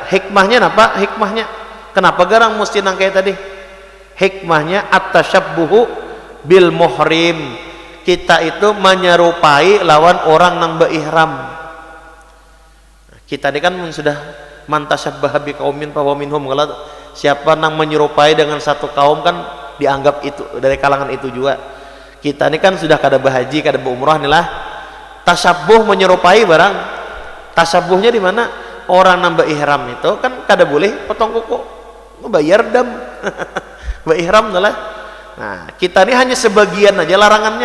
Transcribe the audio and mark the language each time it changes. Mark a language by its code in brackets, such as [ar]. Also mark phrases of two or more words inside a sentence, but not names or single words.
[bjn] Hikmahnya apa? Hikmahnya kenapa garang mesti nang kayak tadi? Hikmahnya [ar] التشبه بالمحرم. [bjn] Kita itu menyerupai lawan orang nang beihram. Kita ini kan sudah [ar] من تشبه بقوم فهو منهم. [bjn] Kalau siapa nang menyerupai dengan satu kaum kan dianggap itu dari kalangan itu juga. Kita ini kan sudah kada berhaji, kada berumrah nih lah. Tasyabbuh menyerupai barang. Tasyabbuhnya di mana? Orang nang beihram itu kan kada boleh potong kuku. Bayar dam. Beihram lah. Nah, kita ini hanya sebagian aja larangannya.